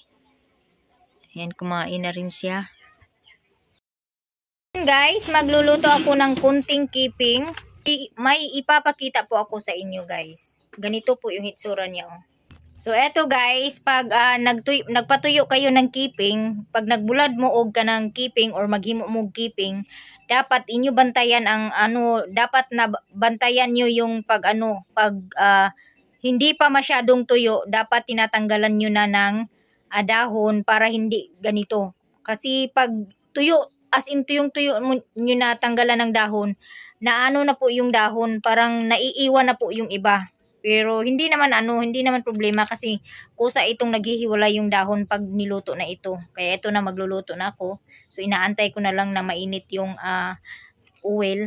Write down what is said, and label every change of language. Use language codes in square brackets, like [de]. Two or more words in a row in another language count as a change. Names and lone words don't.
[tl] Ayan, kumain na rin siya. Guys, magluluto ako ng kunting keeping. May ipapakita po ako sa inyo guys. Ganito po yung hitsura niya. Oh. So, eto guys, pag nagpatuyo kayo ng keeping, [ceb] pag nagbulad mo og ka ng keeping or maghimo mo keeping, dapat inyo bantayan [tl] ang dapat na bantayan nyo yung pag hindi pa masyadong tuyo, dapat tinatanggalan nyo na ng dahon para hindi ganito. Kasi pag tuyo, [en] as in [tl] tuyong-tuyo nyo na tanggalan ng dahon, na na po yung dahon, parang naiiwan na po yung iba. Pero hindi naman problema kasi kusa itong naghihiwalay yung dahon pag niluto na ito. Kaya ito na magluluto na ako. So inaantay ko na lang na mainit yung oil.